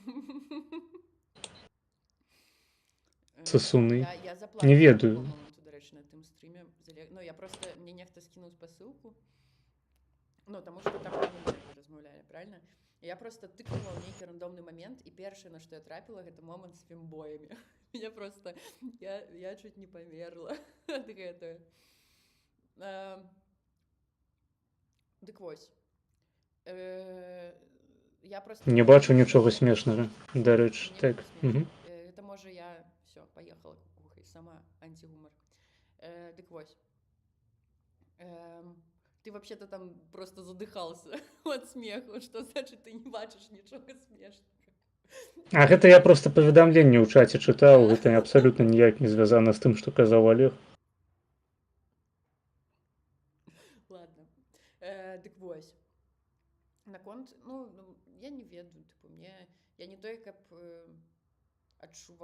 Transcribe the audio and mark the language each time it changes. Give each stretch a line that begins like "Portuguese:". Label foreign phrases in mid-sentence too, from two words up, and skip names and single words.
Belarusian: Сасуны. Я Не ведаю. Дарэчы, на тым стрыме. Ну, я просто, мне нехта скінуў спасылку. Ну, таму што там мы размаўлялі, правильно? Я просто тыкнула ў нейкі рандомны момент, і першае, на што я трапіла, гэта момант з фембоямі. Я просто, я
Russian: чуть не
Belarusian: памерла ад гэтага. Дык вось. Я просто... Не бачу нічога смешнага, дарэчы. Так.
Russian: Это можа я, все, поехала кукухай, сама антигумор.
Belarusian: Дык вось.
Russian: Ты вообще-то там просто задыхался от смеху, что значит
Belarusian: ты не бачыш нічога смешнага. А гэта я просто паведамленне ў чаце чытаў, гэта абсалютна ніяк не звязана з тым, што казаў Олег. Ладно. Дык вось. Наконт, ну, я не ведаю, типу, я не той, каб адчуваю...